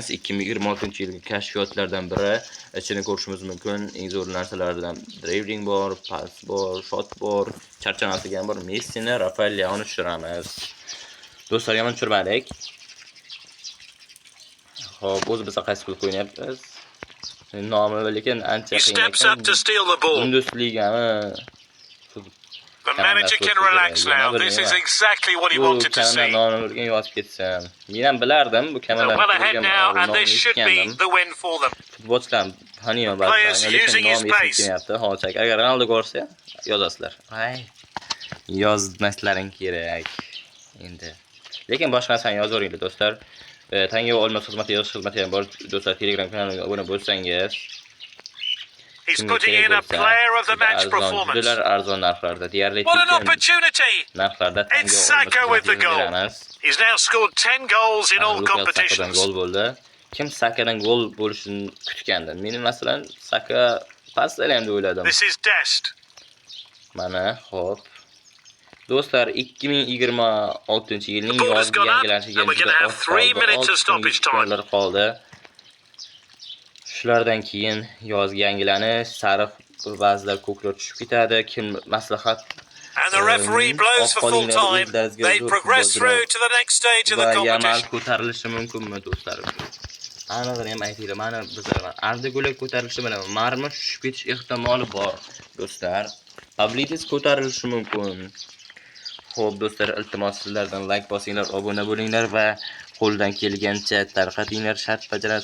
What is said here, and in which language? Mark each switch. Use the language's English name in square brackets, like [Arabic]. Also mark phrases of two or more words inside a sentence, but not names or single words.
[Uzbek] 2026-yilgi kashfiyotlardan biri. Ichini ko'rishimiz mumkin. Eng zo'r narsalardan dribbling bor, pas bor, shot bor, charchamasligam bor. Messini, Rafael Leaoni tushiramiz. Do'stlar, yomon tushirmadik. Xo'p, o'zimizga qaysi klub o'ynayapmiz? Nomi lekin ancha [English] He steps up to steal the ball. [Uzbek] Bundesligami. [English] The manager can relax now. This is exactly what he wanted to see. [Uzbek] Nomi yozib ketsam. Men ham bilardim bu [English] They're well ahead now, and this should be the win for them. [Uzbek] Futbolchilar taniyo [English] Players using his pace. [Uzbek] Hozir agar Ronaldo ko'rsa, yozasizlar. Ay, yozmaslaring kerak. Endi. Lekin boshqa narsani yozaveringlar, do'stlar. Tanga olma xizmati yozish xizmati ham bor. Do'stlar, Telegram kanaliga obuna bo'lsangiz, [English] He's putting in a player of the match performance. [Uzbek] Juda arzon narxlarda, deyarli [English] What an opportunity! [Uzbek] narxlarda [English] It's Saka with the goal. He's now scored 10 goals in all competitions. [Uzbek] Gol bo'ldi. Kim Sakadan gol bo'lishini kutgandi? Men masalan Saka paslar ham deb o'yladim. [English] This is Dest. [Uzbek] Mana, xo'p. Do'stlar, 2026-yilning yozgi yangilanishiga qoldi. Shulardan keyin yozgi yangilanish, sariq ba'zilar ko'klar tushib ketadi. Kim maslahat [English] And the referee blows for full time. They progress through to the next stage of the competition. [Uzbek] Ko'tarilishi mumkinmi, do'stlar? Anig'ini ham aytinglar. Mana bizlar Arda Guler ko'tarilishi bilan Marma tushib ketish ehtimoli bor, do'stlar. Pavlidis ko'tarilishi mumkin. Xo'p, do'stlar, iltimos sizlardan like bosinglar, obuna bo'linglar va qo'ldan kelgancha tarqatinglar, shart bajarasiz.